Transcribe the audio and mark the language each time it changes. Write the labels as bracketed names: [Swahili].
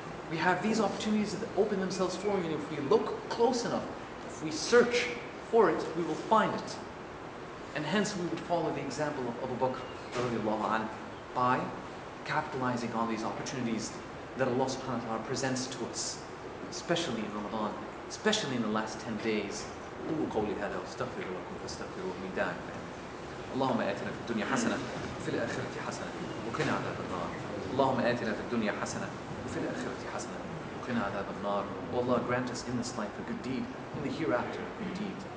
[English] We have these opportunities that open themselves for you, and if we look close enough, if we search for it, we will find it. And hence we would follow the example of Abu Bakr radiallahu anhu by capitalizing on these opportunities that Allah subhanahu wa ta'ala presents to us, especially in Ramadan, especially in the last 10 days. [Arabic] قولوا قولي هذا واستغفروا لكم فاستغفروه من دائم. اللهم آتنا في الدنيا حسنة وفي الآخرة حسنة وقنا عذاب النار. اللهم آتنا في الدنيا حسنة وفي الآخرة حسنة وقنا عذاب النار. [English] O Allah, grant us in this life a good deed, in the hereafter a good deed.